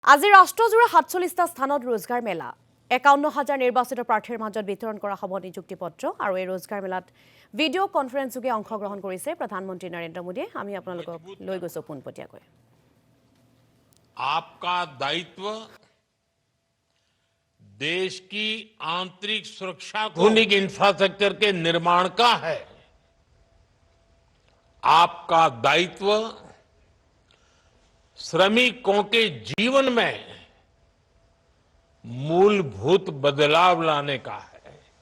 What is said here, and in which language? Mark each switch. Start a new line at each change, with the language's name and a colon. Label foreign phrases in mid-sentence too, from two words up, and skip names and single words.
Assamese: আজি ৰাষ্ট্ৰজোৰা ৪৭টা স্থানত ৰোজগাৰ মেলা ৫১,০০০ নিৰ্বাচিত প্ৰাৰ্থীৰ মাজত বিতৰণ কৰা হ'ব নিযুক্তি পত্ৰ আৰু এই ৰোজগাৰ মেলাত
English: video conference
Assamese: যোগে অংশগ্ৰহণ কৰিছে প্ৰধানমন্ত্ৰী নৰেন্দ্ৰ মোদীয়ে। আমি আপোনালোকক লৈ গৈছো পোনপটীয়াকৈ।
Hindi: आपका दायित्व देश की आंतरिक सुरक्षा को आधुनिक इंफ्रास्ट्रक्चर के निर्माण का है। आपका दायित्व श्रमिकों के जीवन में मूलभूत बदलाव लाने का है।